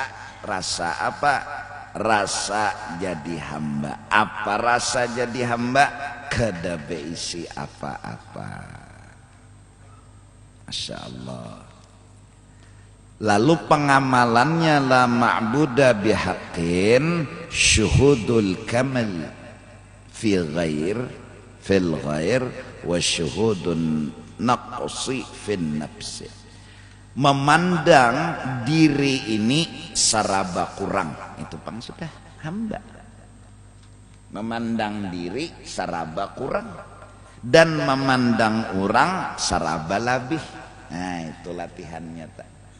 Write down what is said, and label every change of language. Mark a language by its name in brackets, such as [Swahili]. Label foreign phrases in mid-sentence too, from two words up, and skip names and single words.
[Banjar] Rasa apa? Rasa jadi hamba. Apa rasa jadi hamba? Kada beisi apa-apa. [Arabic] ما شاء الله. [Banjar] Lalu pengamalannya [Arabic] لا معبود بحق شهود الكمال في الغير وشهود النقص في النفس. [Banjar] Memandang diri ini seraba kurang, itu pang sudah hamba. Memandang diri seraba kurang dan memandang orang seraba labih. Nah itu latihannya tak.